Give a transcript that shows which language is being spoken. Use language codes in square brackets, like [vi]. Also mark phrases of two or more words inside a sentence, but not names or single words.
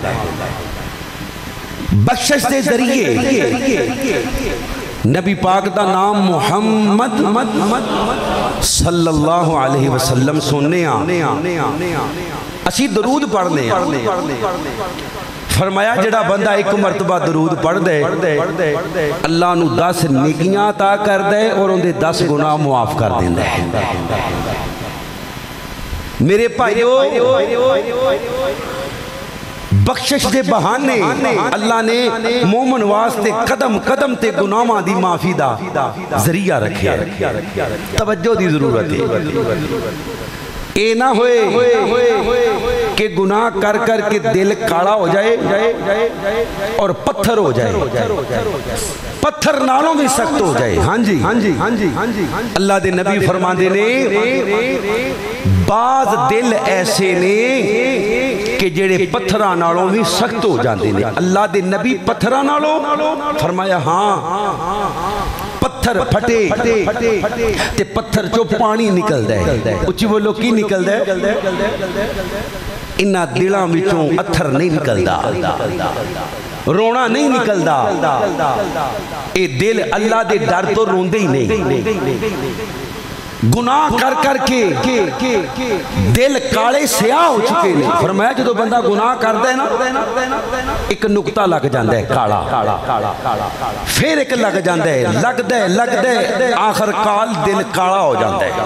[pa] بخشش دے ذریعے نبی پاک دا نام محمد [ar] صلی اللہ علیہ وسلم [pa] سننے اسی درود پڑھنے فرمایا جڑا بندہ 1 مرتبہ درود پڑھ دے اللہ نو 10 نیکیاں عطا کر دے اور ان دے 10 گناہ معاف کر دیندے میرے بھائیو بخشش دے بہانے اللہ نے مومن واسطے قدم قدم تے گناہاں دی معافی دا ذریعہ رکھیا توجہ دی ضرورت ہے اے نہ ہوئے کہ گناہ کر کر کے دل کاڑا ہو جائے اور پتھر ہو جائے پتھر نالوں بھی سخت ہو جائے ہاں جی اللہ دے نبی فرماندے نے بعض دل ایسے نے کہ جڑے پتھراں نالوں بھی سخت ہو جاندے نے اللہ دے نبی پتھراں نالوں فرمایا ہاں پتھر پھٹے تے پتھر چو پانی نکل دے اچھی بولو کی نکل دے انہاں دلاں وچوں اتھر نہیں نکل دا رونا نہیں نکل دا اے دل اللہ دے ڈر تو روندے ہی نہیں گناہ کر کر کے دل کالے [ur] سیاہ ہو چکے ہیں. [pa] فرمایا جدو بندہ گناہ کرتا ہے نا ایک نقطہ لگ جاندہ ہے کالا, پھر ایک لگ جاندہ ہے لگ دے آخر کال دل کالا ہو جاندہ ہے.